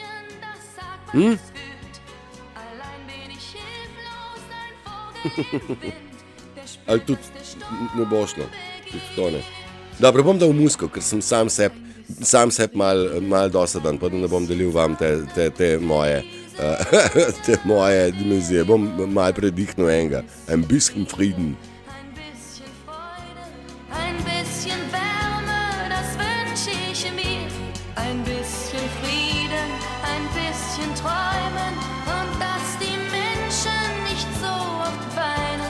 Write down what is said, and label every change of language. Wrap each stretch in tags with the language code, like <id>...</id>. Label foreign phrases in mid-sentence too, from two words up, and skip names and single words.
<sl>Ali tudi ne bo šlo? To ne. Dobro, bom dal musko, ker sem sam seb mal dosadan, pa da ne bom delil vam te moje te moje dimenzije. Bom mal predihnil enega.</sl> <de>Ein bisschen Frieden. Ein bisschen Freude, ein bisschen Wärme, das wünsch ich mir. Ein bisschen Frieden, ein bisschen Träumen und dass die Menschen nicht so oft weinen.</de>